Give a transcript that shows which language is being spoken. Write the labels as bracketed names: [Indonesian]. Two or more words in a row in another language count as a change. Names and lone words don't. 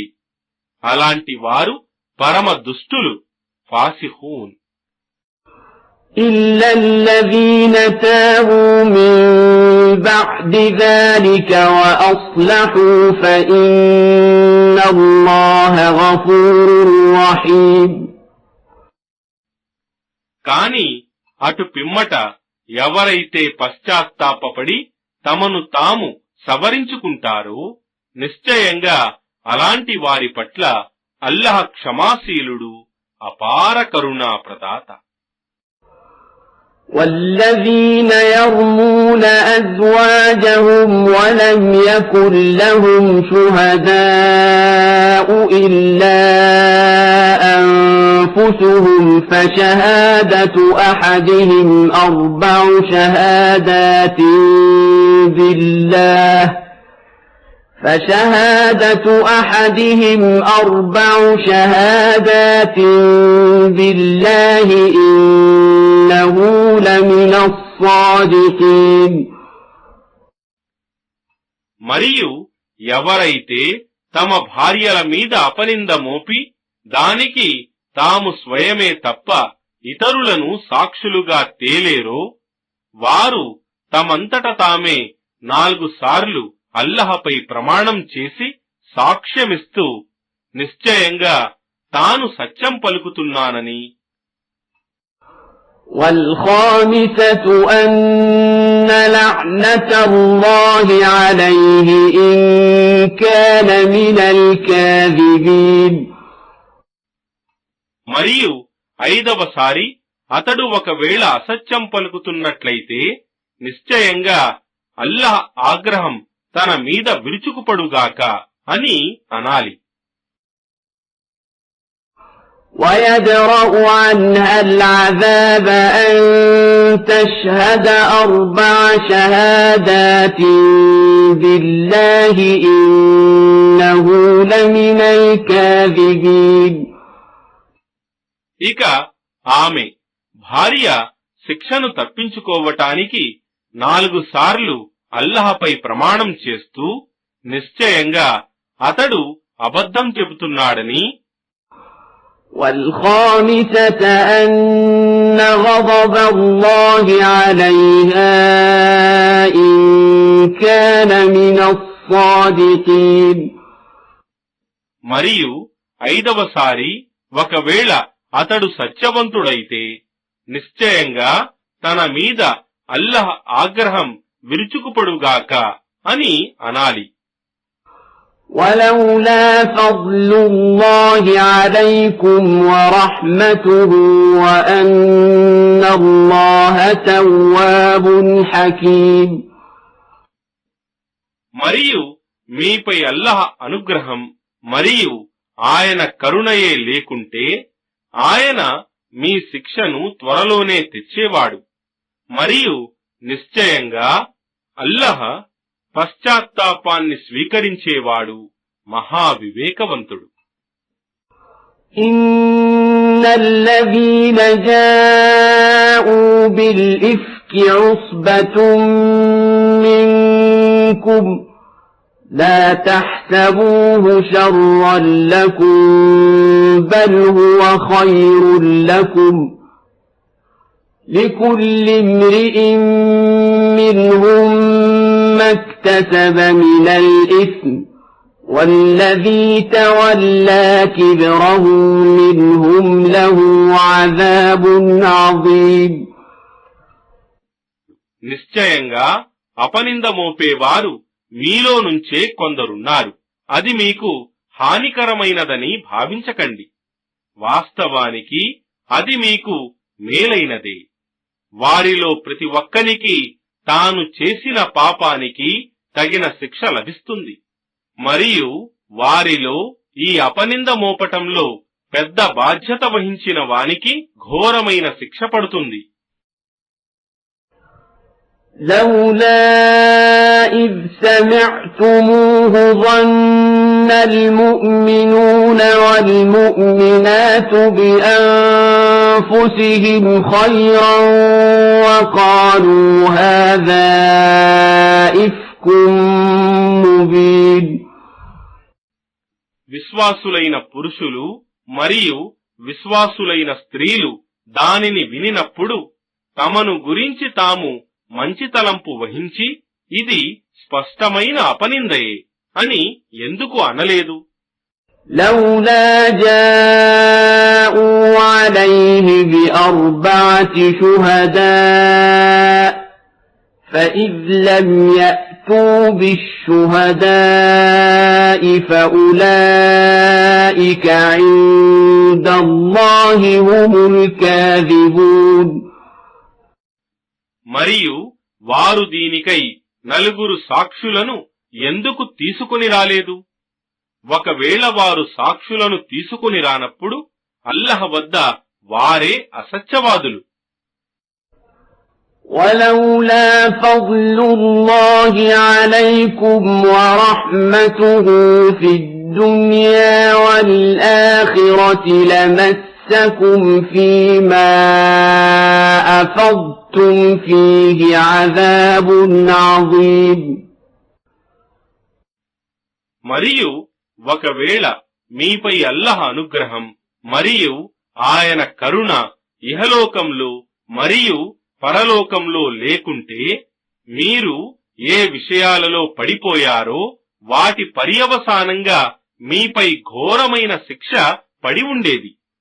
[Telugu] అలాంటి వారు పరమ దుష్టులు, ఫాసిఖూన్. [Arabic] إلا الذين تابوا من بعد ذلك وأصلحوا فإن الله غفور رحيم. [Telugu] కాని అటు పిమ్మట ఎవరైతే పశ్చాత్తాపపడి తమను తాము సవరించుకుంటారో నిశ్చయంగా అలాంటి వారి పట్ల అల్లాహ్ క్షమాశీలుడు, అపార కరుణా ప్రదాత. [Arabic] والذين يرمون أزواجهم ولم يكن لهم شهداء إلا أنفسهم فشهادة أحدهم 4 شهادات بالله فشهادة أحدهم 4 شهادات بالله إنه لمن الصادقين. [Telugu] మరియు ఎవరైతే తమ భార్యల మీద అపనింద మోపి దానికి తాము స్వయమే తప్ప ఇతరులను సాక్షులుగా తేలేరో వారు తమంతట తామే 4 సార్లు అల్లాహపై ప్రమాణం చేసి సాక్ష్యమిస్తూ నిశ్చయంగా తాను సత్యం పలుకుతున్నానని [Arabic] والخامسة أن لعنة الله عليه إن كان من الكاذبين [Telugu] మరియు 5వసారి అతడు ఒకవేళ అసత్యం పలుకుతున్నట్లయితే నిశ్చయంగా అల్లాహ్ ఆగ్రహం తన మీద విరుచుకుపడుగాక అని అనాలి. [Arabic] ويدرأ عنها العذاب أن تشهد 4 شهادات بالله إنه لمن الكاذبين [Telugu] ఇక ఆమె భార్య శిక్షను తప్పించుకోవటానికి 4 సార్లు అల్లాహపై ప్రమాణం చేస్తూ నిశ్చయంగా అతడు అబద్ధం చెబుతున్నాడని [Arabic] والخامسة أن غضب الله عليها إن كان من الصادقين [Telugu] మరియు 5వసారి ఒకవేళ అతడు సత్యవంతుడైతే నిశ్చయంగా తన మీద అల్లాహ్ ఆగ్రహం విరుచుకుపడుగాక అని అనాలి. [Arabic] ولولا فضل الله عليكم ورحمته وأن الله تواب حكيم [Telugu] మరియు మీపై అల్లాహ్ అనుగ్రహం మరియు ఆయన కరుణయే లేకుంటే ఆయన మీ శిక్షను త్వరలోనే తెచ్చేవాడు. మరియు నిశ్చయంగా అల్లాహ్ పశ్చాత్తాపాన్ని స్వీకరించేవాడు మహావివేకవంతుడు. [Arabic] إن الذين جاءوا بالإفك عصبة منكم لا تحسبوه شرا لكم بل هو خير لكم لكل امرئ منهم ما اكتسب من الإثم والذي تولى كبره منهم له عذاب عظيم [Telugu] నిశ్చయంగా అపనింద మోపేవారు మీలో నుంచే కొందరున్నారు. అది మీకు హానికరమైనదని భావించకండి. వాస్తవానికి అది మీకు మేలైనదే. వారిలో ప్రతి ఒక్కనికి తాను చేసిన పాపానికి తగిన శిక్ష లభిస్తుంది. మరియు వారిలో ఈ అపనింద మోపటంలో పెద్ద బాధ్యత వహించిన వానికి ఘోరమైన శిక్ష పడుతుంది. [Arabic] لولا إذ سمعتموه ظن المؤمنون والمؤمنات بأنفسهم خيرا وقالوا هذا إفك مبين [Telugu] విశ్వాసులైన పురుషులు మరియు విశ్వాసులైన స్త్రీలు దానిని వినినప్పుడు తమను గురించి తాము మంచి తలంపు వహించి ఇది స్పష్టమైన అపనిందయే అని ఎందుకు అనలేదు? [Arabic] لولا جاءوا عليه ب4 شهداء فإذ لم يأتوا بالشهداء فأولئك عند الله هم الكاذبون [Telugu] మరియు వారు దీనికై 4 సాక్షులను ఎందుకు తీసుకొని రాలేదు? ఒకవేళ వారు సాక్షులను తీసుకొని రానప్పుడు అల్లాహ్ వద్ద వారే అసత్యవాదులు. [Arabic] ولولا فضل الله عليكم ورحمته في الدنيا والآخرة لمسكم فيما أفضتم فيه عذاب عظيم [Telugu] మరియు ఒకవేళ మీపై అల్లాహ్ అనుగ్రహం మరియు ఆయన కరుణ ఇహలోకంలో మరియు పరలోకంలో లేకుంటే మీరు ఏ విషయాలలో పడిపోయారో వాటి పర్యవసానంగా మీపై ఘోరమైన శిక్ష పడి ఉండేది.